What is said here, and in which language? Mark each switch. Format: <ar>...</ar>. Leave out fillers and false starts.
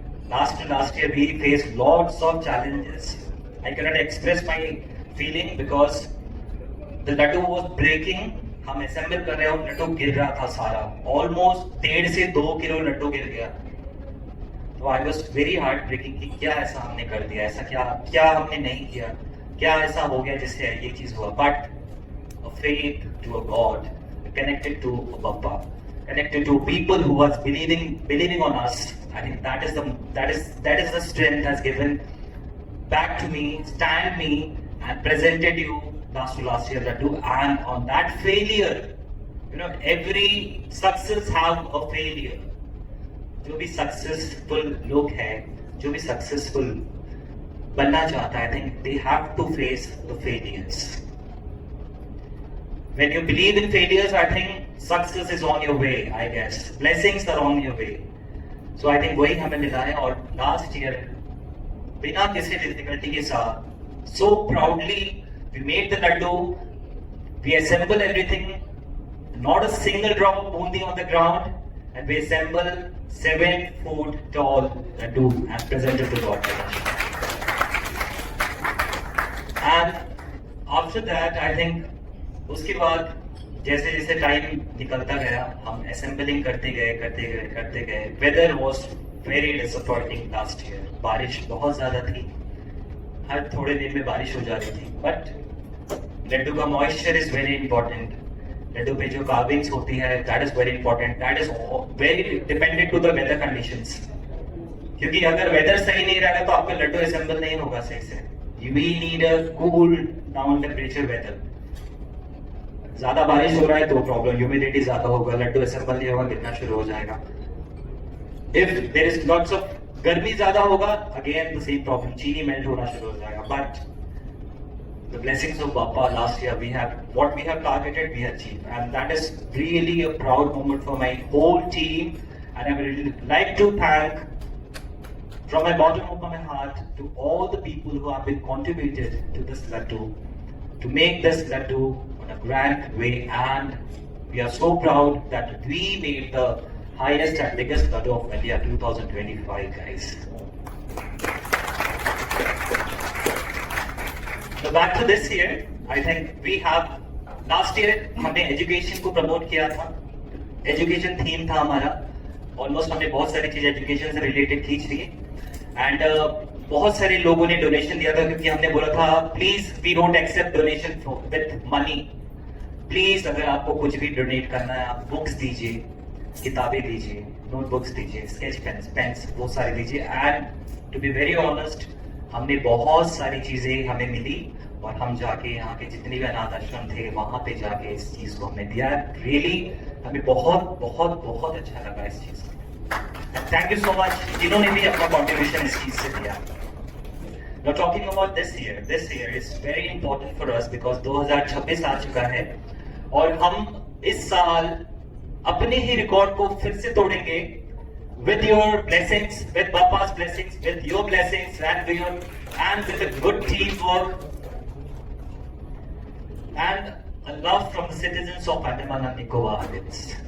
<en>Last year we face lots of challenges. I can not express my feeling because the laddu was breaking.</en> <hi>हम assemble कर रहे हो, लड्डू गिर रहा था सारा, ऑलमोस्ट 1.5 से 2 किलो लड्डू गिर गया। तो</hi> <en>I was very heart breaking</en> <hi>कि क्या ऐसा हमने कर दिया, ऐसा क्या हमने नहीं किया, क्या ऐसा हो गया जिससे ये चीज हुआ।</hi> <en>But a faith to a God, connected to a Bappa, connected to people who was believing on us. I think that is the strength has given back to me, stand me, and presented you last year Laddu. And on that failure, every success have a failure.</en> <hi>जो भी successful लोग हैं, जो भी successful बनना चाहता है,</hi> <en>I think they have to face the failures. When you believe in failures, I think success is on your way, I guess. Blessings are on your way. So I think</en> <hi>वही हमें मिला है।</hi> <en>और last year</en> <hi>बिना किसी difficulty के साथ,</hi> <en>so proudly we made the laddu, we assemble everything, not a single drop of bundi on the ground, and we assemble 7 foot tall laddu and presented to God. And after that, I think</en> <hi>उसके बाद जैसे जैसे time निकलता गया, हम assembling करते गए।</hi> <en>Weather was very disappointing last year.</en> <hi>बारिश बहुत ज्यादा थी, हर थोड़े दिन में बारिश हो जा रही थी।</hi> <en>but</en> <hi>लड्डू का</hi> <en>Moisture is very important.</en> <hi>Laddu पे जो कार्विंग्स होती है,</hi> <en>That is very important, that is very dependent to the weather conditions.</en> <hi>क्योंकि अगर वेदर सही नहीं रहेगा तो आपका लड्डू असेंबल नहीं होगा सही से।</hi> <en>We need a cool down temperature weather.</en> <hi>ज्यादा बारिश हो रहा है तो प्रॉब्लम, ह्यूमिडिटी ज्यादा होगा, लड्डू असेंबल नहीं होगा, गिरना शुरू हो जाएगा।</hi> <en>if there is lots of</en> <hi>गर्मी ज्यादा होगा,</hi> <en>again the same problem,</en> <hi>चीनी मेल्ट होना शुरू हो जाएगा।</hi> <en>But the blessings of Bappa last year, we have what we have targeted, we achieve, and that is really a proud moment for my whole team. And I would like to thank from my bottom of my heart to all the people who have been contributed to this laddu, to make this laddu on a grand way. And we are so proud that we made the highest and biggest laddu of India 2025, guys. So back to this year, I think we have,</en> <hi>last year हमने education को promote किया था, education theme था हमारा, almost हमने बहुत सारी चीज education से related खींच ली, एंड बहुत सारे लोगों ने डोनेशन दिया था, क्योंकि हमने बोला था</hi> <en>Please we don't accept donation with money.</en> <hi>Please अगर आपको कुछ भी डोनेट करना है, आप बुक्स दीजिए, किताबें दीजिए, नोटबुक्स दीजिए, स्केच पेन्स वो सारे दीजिए।</hi> <en>and to be very honest,</en> <hi>हमने बहुत सारी चीजें हमें मिली, और हम जाके यहाँ के जितने भी अनाथ आश्रम थे वहां पे जाके इस चीज को हमने दिया। रियली हमें बहुत बहुत बहुत अच्छा लगा इस चीज को।</hi> <en>thank you so much</en> <hi>जिन्होंने भी अपना कॉन्ट्रीब्यूशन इस चीज से दिया।</hi> <en>Now talking about this year is very important for us because 2026</en> <hi>आ चुका है, और हम इस साल अपने ही रिकॉर्ड को फिर से तोड़ेंगे</hi> <en>with your blessings, with Bappa's blessings, with your blessings, and with a good teamwork and a love from the citizens of Andaman and Nicobar Islands.</en>